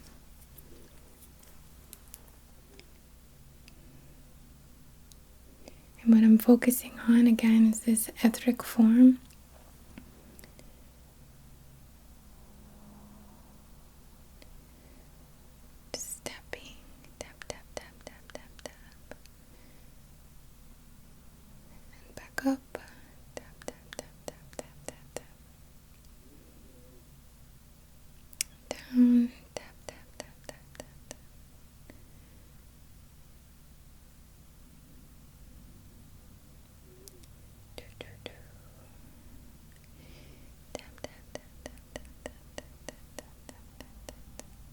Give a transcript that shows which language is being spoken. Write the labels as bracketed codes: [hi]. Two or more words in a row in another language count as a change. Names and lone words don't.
[en] And what I'm focusing on again is this etheric form. Just tapping, tap, tap, tap, tap, tap, tap. And back up. Tap, tap, tap, tap, tap, tap, tap. Down. Tap, tap, tap, tap, tap, tap. Do, do, do. Tap, tap, tap, tap, tap, tap, tap, tap, tap, tap, tap, tap.